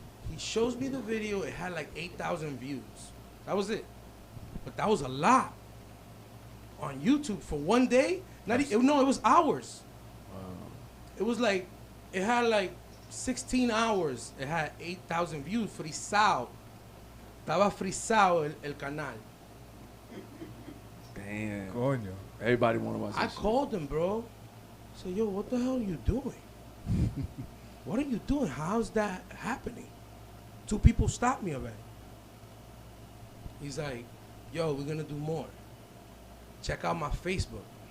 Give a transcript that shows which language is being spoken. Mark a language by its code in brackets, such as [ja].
[en] He shows me the video. It had like 8,000 views. That was it. But that was a lot. On YouTube for one day? It was hours. It was like, it had like 16 hours. It had 8,000 views. Frisado. [es] Estaba frisado el canal. [en] Damn. [es] Coño. [en] Everybody want to watch I this shit. called him, bro. I said, yo, what the hell are you doing? What are you doing? How's that happening? 2 people stopped me already. He's like, yo, we're going to do more. Check out my Facebook.